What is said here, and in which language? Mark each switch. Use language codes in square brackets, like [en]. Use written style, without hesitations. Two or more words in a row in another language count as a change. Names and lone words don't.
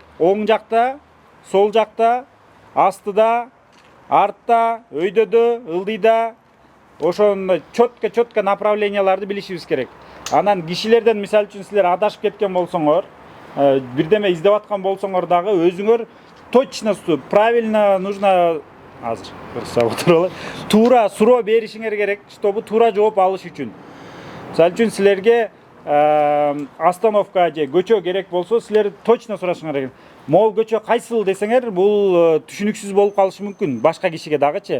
[ky] Оң жакта, сол жакта, астыда, артта, өйдөдө, ылдыйда, ошондой [ru] чётко направленияларды [ky] билишибиз керек. Анан кишилерден мисалы үчүн силер адашып кеткен болсоңор, бирдеме издеп аткан болсоңор дагы өзүңөр [ru] точно, правильно нужно [ky] азыр туура суроо беришиңер керек, чтобы туура жооп алыш үчүн. Мисалы үчүн силерге остановка же көчө керек болсо, силер точно сурашыңар керек. Моол көчө кайсыл десеңер, бул түшүнүксүз болуп калышы мүмкүн башка кишиге дагычы.